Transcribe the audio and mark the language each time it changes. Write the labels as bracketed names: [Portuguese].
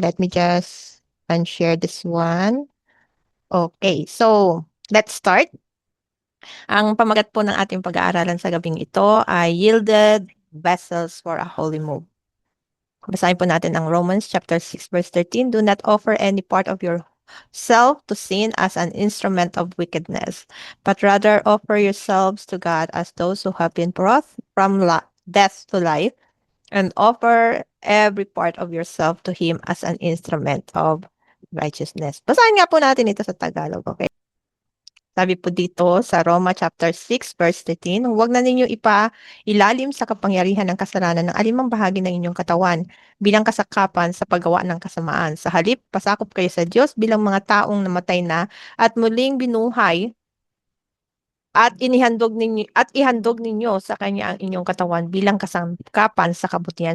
[English] Let me just unshare this one. Okay, so let's start. [Filipino] Ang pamagat po ng ating pag-aaralan sa gabing ito ay Yielded Vessels for a Holy Move. Basahin po natin ang Romans chapter 6 verse 13. [English] Do not offer any part of your self to sin as an instrument of wickedness, but rather offer yourselves to God as those who have been brought from death to life, and offer every part of yourself to Him as an instrument of righteousness. [Filipino] Basahin nga po natin ito sa Tagalog, okay? Sabi po dito sa Roma chapter 6 verse 13, huwag na ninyo ilalim sa kapangyarihan ng kasalanan ng alimang bahagi ng inyong katawan bilang kasakapan sa paggawa ng kasamaan. Sa halip, pasakop kayo sa Diyos bilang mga taong namatay na at muling binuhay at ihandog ninyo sa kanya ang inyong katawan bilang kasangkapan sa kabutihan.